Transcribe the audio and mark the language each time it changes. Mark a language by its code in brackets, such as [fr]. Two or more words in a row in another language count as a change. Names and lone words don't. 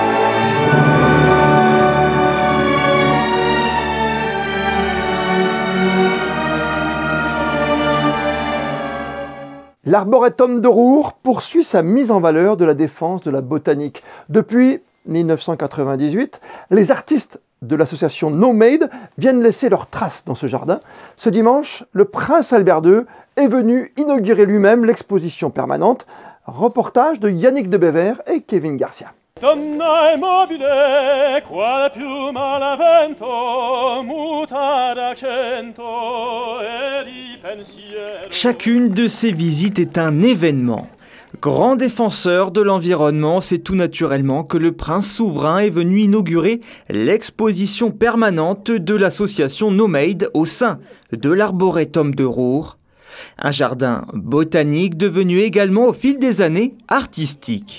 [fr] L'Arboretum de Roure poursuit sa mise en valeur de la défense de la botanique. Depuis 1998, les artistes de l'association No Made viennent laisser leurs traces dans ce jardin. Ce dimanche, le prince Albert II est venu inaugurer lui-même l'exposition permanente. Reportage de Yannick de Bever et Kevin Garcia. [it] Donna immobile, quale piuma la vento, muta d'accento e di pensiero. [fr] Chacune de ces visites est un événement. Grand défenseur de l'environnement, c'est tout naturellement que le prince souverain est venu inaugurer l'exposition permanente de l'association No Made au sein de l'Arboretum de Roure. Un jardin botanique devenu également au fil des années artistique.